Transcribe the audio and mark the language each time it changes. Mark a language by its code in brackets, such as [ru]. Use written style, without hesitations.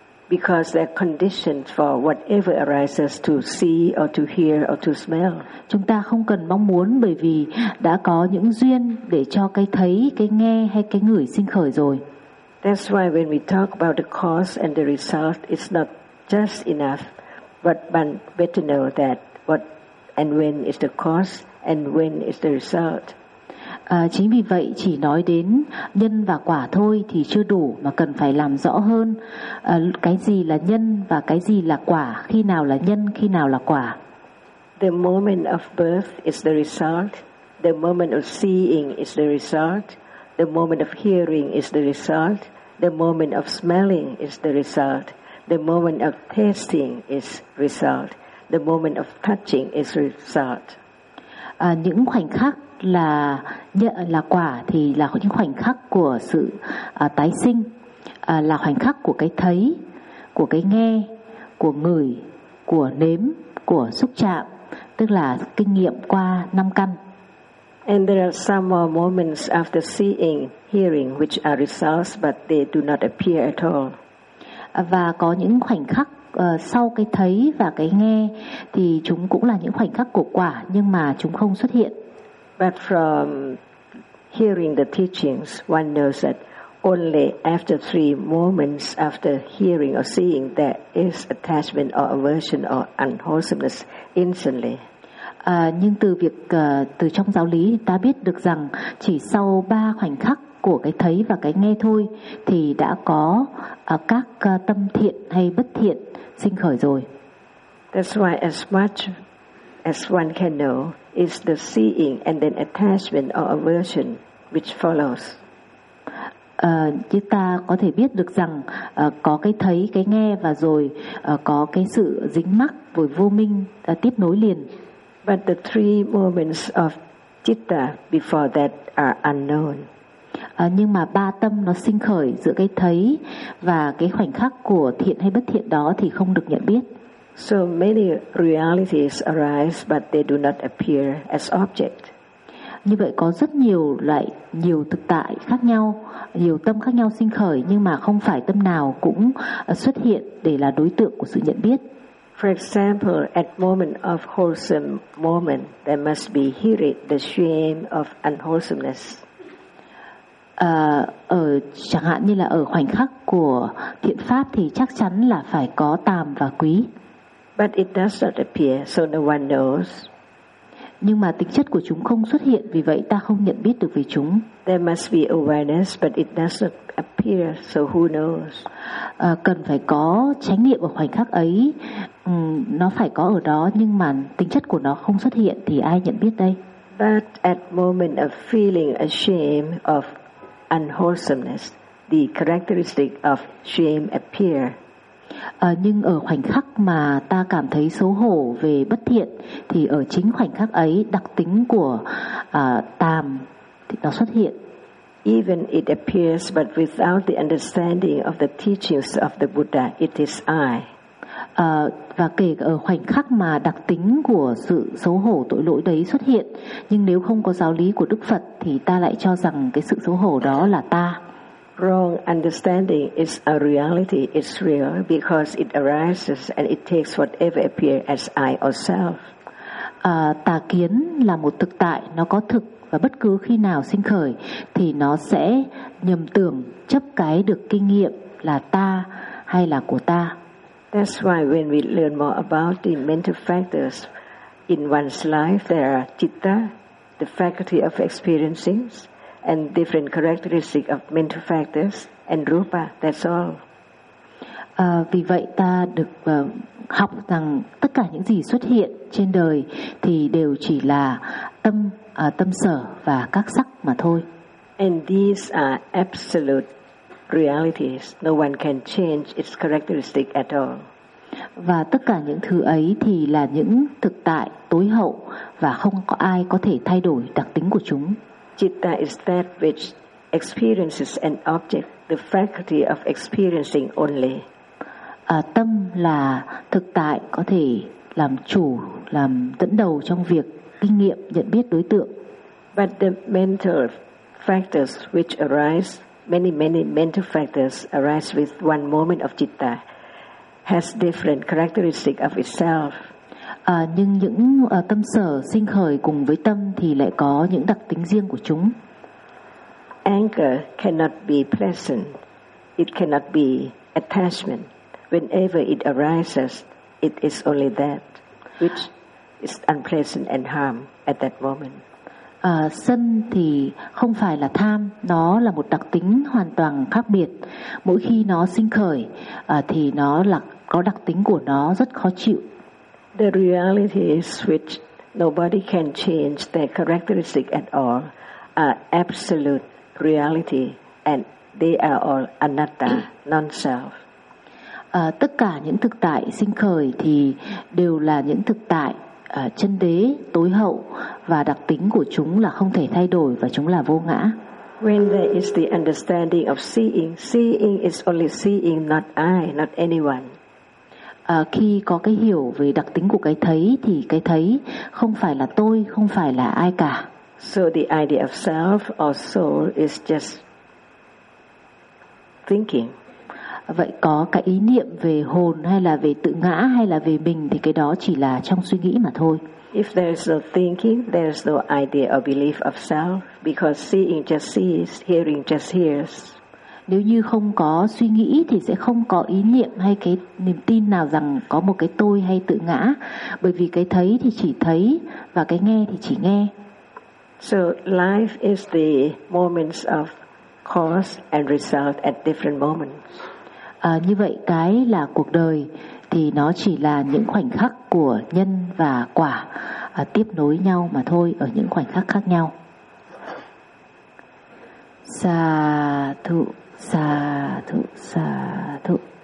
[en] because they're conditioned for whatever arises to see or to hear or to smell. [vi] Chúng ta không cần mong muốn bởi vì đã có những duyên để cho cái thấy, cái nghe hay cái ngửi sinh khởi rồi. [en] That's why when we talk about the cause and the result, it's not just enough, but one better know that what and when is the cause and when is the result. [vi] Chính vì vậy chỉ nói đến nhân và quả thôi thì chưa đủ mà cần phải làm rõ hơn cái gì là nhân và cái gì là quả, khi nào là nhân, khi nào là quả. [en] The moment of birth is the result. The moment of seeing is the result. The moment of hearing is the result. The moment of smelling is the result. The moment of tasting is result. The moment of touching is result. [vi] Những khoảnh khắc là nhận là quả thì là những khoảnh khắc của sự tái sinh, là khoảnh khắc của cái thấy, của cái nghe, của ngửi, của nếm, của xúc chạm, tức là kinh nghiệm qua năm căn. [en] And there are some more moments after seeing, hearing, which are results, but they do not appear at all. [vi] Và có những khoảnh khắc sau cái thấy và cái nghe thì chúng cũng là những khoảnh khắc của quả nhưng mà chúng không xuất hiện. [en] But from hearing the teachings, one knows that only after 3 moments after hearing or seeing there is attachment or aversion or unwholesomeness instantly. [vi] Nhưng từ việc từ trong giáo lý ta biết được rằng chỉ sau 3 khoảnh khắc của cái thấy và cái nghe thôi thì đã có các tâm thiện hay bất thiện sinh khởi rồi. [en] That's why as much as one can know is the seeing and then attachment or aversion which follows. [vi] Chúng ta có thể biết được rằng có cái thấy, cái nghe và rồi có cái sự dính mắc với vô minh tiếp nối liền. [en] But the 3 moments of citta before that are unknown. [vi] Nhưng mà 3 tâm nó sinh khởi giữa cái thấy và cái khoảnh khắc của thiện hay bất thiện đó thì không được nhận biết. [en] So many realities arise but they do not appear as object. [vi] Như vậy có rất nhiều loại, nhiều thực tại khác nhau, nhiều tâm khác nhau sinh khởi nhưng mà không phải tâm nào cũng xuất hiện để là đối tượng của sự nhận biết. [en] For example, at moment of wholesome moment there must be hearing the shame of unwholesomeness. [vi] Ở chẳng hạn như là ở khoảnh khắc của thiện pháp thì chắc chắn là phải có tàm và quý. [en] But it does not appear, so no one knows. [vi] Nhưng mà tính chất của chúng không xuất hiện, vì vậy ta không nhận biết được về chúng. [en] There must be awareness, but it does not appear, so who knows? [vi] Cần phải có chánh niệm ở khoảnh khắc ấy, nó phải có ở đó, nhưng mà tính chất của nó không xuất hiện thì ai nhận biết đây? [en] But at moment of feeling ashamed of unwholesomeness, the characteristic of shame appear. [vi] Nhưng ở khoảnh khắc mà ta cảm thấy xấu hổ về bất thiện thì ở chính khoảnh khắc ấy đặc tính của tàm thì nó xuất hiện. [en] Even it appears but without the understanding of the teachings of the Buddha, it is I. [vi] Và kể ở khoảnh khắc mà đặc tính của sự xấu hổ tội lỗi đấy xuất hiện, nhưng nếu không có giáo lý của Đức Phật thì ta lại cho rằng cái sự xấu hổ đó là ta. [en] Wrong understanding is a reality, it's real because it arises and it takes whatever appears as I or self. [vi] Tà kiến là một thực tại, nó có thực và bất cứ khi nào sinh khởi thì nó sẽ nhầm tưởng chấp cái được kinh nghiệm là ta hay là của ta. [en] That's why when we learn more about the mental factors in one's life, there are citta, the faculty of experiencing, and different characteristics of mental factors and rupa, that's all. [vi] Vì vậy ta được học rằng tất cả những gì xuất hiện trên đời thì đều chỉ là tâm, tâm sở và các sắc mà thôi. [en] And these are absolute realities. No one can change its characteristic at all. [vi] Và tất cả những thứ ấy thì là những thực tại tối hậu và không có ai có thể thay đổi đặc tính của chúng. [en] Citta is that which experiences an object, the faculty of experiencing only. [vi] Tâm là thực tại có thể làm chủ, làm dẫn đầu trong việc kinh nghiệm, nhận biết đối tượng. [en] But the mental factors which arise, many mental factors arise with one moment of citta. has different characteristic of itself. [vi] Nhưng những tâm sở sinh khởi cùng với tâm thì lại có những đặc tính riêng của chúng. [en] Anger cannot be pleasant. It cannot be attachment. Whenever it arises, it is only that which is unpleasant and harm at that moment. [vi] Sân thì không phải là tham, nó là một đặc tính hoàn toàn khác biệt. Mỗi khi nó sinh khởi thì nó là có đặc tính của nó rất khó chịu. [en] The reality is which nobody can change their characteristic at all are absolute reality and they are all anatta, non-self. [vi] Tất cả những thực tại sinh khởi thì đều là những thực tại chân đế, tối hậu, và đặc tính của chúng là không thể thay đổi và chúng là vô ngã. [en] When there is the understanding of seeing, seeing is only seeing, not I, not anyone. [vi] Khi có cái hiểu về đặc tính của cái thấy thì cái thấy không phải là tôi, không phải là ai cả. [en] So the idea of self or soul is just thinking. [vi] Vậy có cái ý niệm về hồn hay là về tự ngã hay là về mình thì cái đó chỉ là trong suy nghĩ mà thôi. [en] If there is no thinking, there is no idea or belief of self, because seeing just sees, hearing just hears. [vi] Nếu như không có suy nghĩ thì sẽ không có ý niệm hay cái niềm tin nào rằng có một cái tôi hay tự ngã, bởi vì cái thấy thì chỉ thấy và cái nghe thì chỉ nghe. [en] So life is the moments of cause and result at different moments. [vi] Như vậy cái là cuộc đời thì nó chỉ là những khoảnh khắc của nhân và quả tiếp nối nhau mà thôi, ở những khoảnh khắc khác nhau. [pi] Sa thụ, sa thụ, sa thụ.